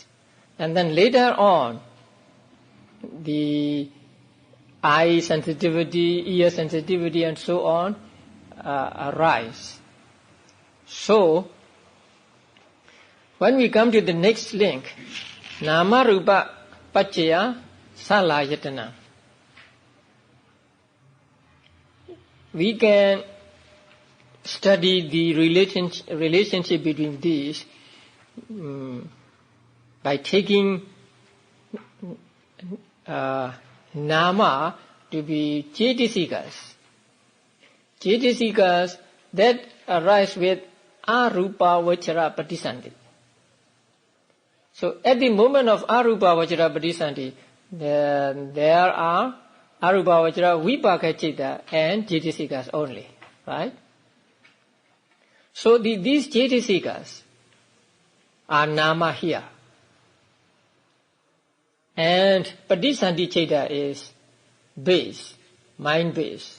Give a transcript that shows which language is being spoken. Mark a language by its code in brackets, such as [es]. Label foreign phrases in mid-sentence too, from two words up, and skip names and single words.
[en] And then later on, the eye sensitivity, ear sensitivity, and so on arise. So, when we come to the next link, [pi] Nama rupa paccaya salayatana. [en] We can study the relationship between these by taking nama to be cetasikas. [pi] Cetasikas [en] that arise with [pi] arupa vachara patisandhi. [en] So at the moment of [pi] arupa vachara patisandhi, [en] there are [pi] arupa vachara vipaka citta [en] and cetasikas only, right? So these cetasikas are nama here. And [pi] patisandhi citta [en] is base, mind base.